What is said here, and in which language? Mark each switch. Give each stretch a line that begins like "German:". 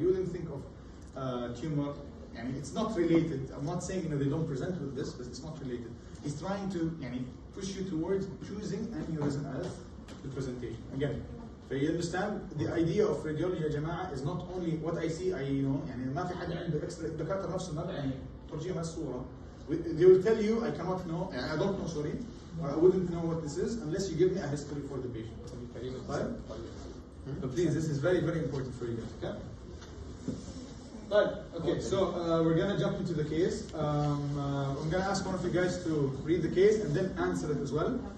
English: You wouldn't think of tumor. It's not related. I'm not saying they don't present with this, but it's not related. He's trying to push you towards choosing aneurysm as the presentation. Again, so you understand the idea of radiology
Arabic: يا جماعة
English: is not only what I see.
Arabic: ما في حد عنده X-ray. الدكاترة نفسهم ما ترجيهم الصورة.
English: They will tell you, I cannot know, I don't know, sorry, or I wouldn't know what this is unless you give me a history for the patient. Right? So please, this is very, very important for you guys, okay? Right, okay, so we're going to jump into the case. I'm going to ask one of you guys to read the case and then answer it as well.